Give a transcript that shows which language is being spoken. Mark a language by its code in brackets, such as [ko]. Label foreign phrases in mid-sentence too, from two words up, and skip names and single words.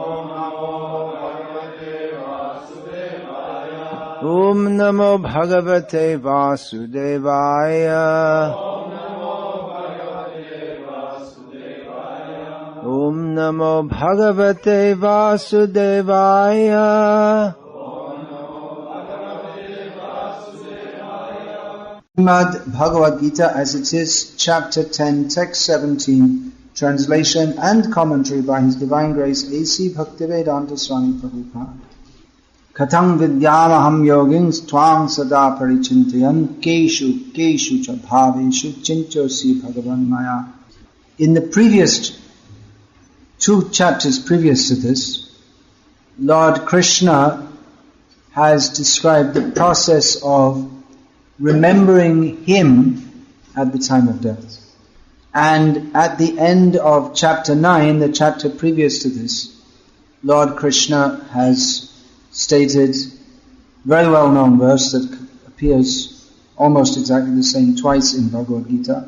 [sa] Om Namo Bhagavate Vasudevaya. Om Namo Bhagavate Vasudevaya. [en] Bhagavad-gita as it is, chapter 10, text 17, translation and commentary by His Divine Grace A.C. Bhaktivedanta Swami Prabhupada. [sa] Katang vidyamaham yogins twang sada parichintayan keshu cha bhaveshu chinchosi bhagavan maya. [en] In the previous 2 chapters previous to this, Lord Krishna has described the process of remembering Him at the time of death. And at the end of chapter 9, the chapter previous to this, Lord Krishna has stated very well-known verse that appears almost exactly the same twice in Bhagavad-gita.